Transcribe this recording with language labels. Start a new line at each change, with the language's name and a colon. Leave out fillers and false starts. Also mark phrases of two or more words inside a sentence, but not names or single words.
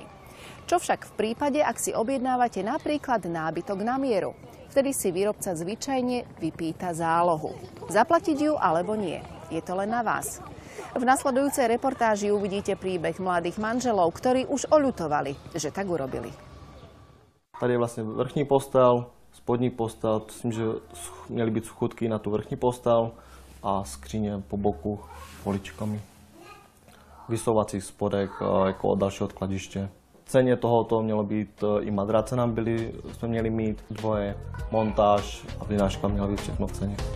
Slovak: Čo však v prípade, ak si objednávate napríklad nábytok na mieru? Vtedy si výrobca zvyčajne vypýta zálohu. Zaplatiť ju alebo nie? Je to len na vás. V nasledujúcej reportáži uvidíte príbeh mladých manželov, ktorí už oľutovali, že tak urobili.
Czech: Tady je vlastne vrchní postel, spodní postel, myslím, že měly být schůdky na tu vrchní postel a skříně po boku poličkami. Vysouvací spodek jako od dalšího odkladiště. V ceně tohoto mělo být i madrace jsme měli mít, dvoje, montáž a vynáška měla být všechno v ceně.